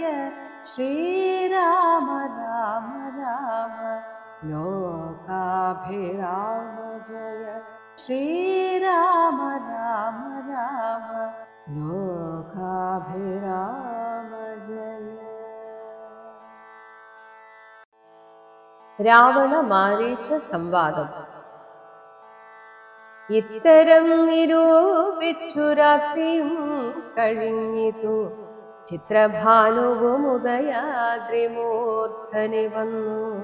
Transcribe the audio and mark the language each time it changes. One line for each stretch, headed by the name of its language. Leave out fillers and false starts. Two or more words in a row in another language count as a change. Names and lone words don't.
Sanskrit: श्रीराम राम राम लोकाभिराम जय। श्रीराम राम राम लोकाभिराम जय।
Malayalam: രാവണ മാരീച സംവാദം. ഇത്തരം നിരൂപിച്ചു രാത്രിയും കഴിഞ്ഞിതു. ചിത്രഭാനുവും ഉദയാദ്രിമൂർധനി വന്നു.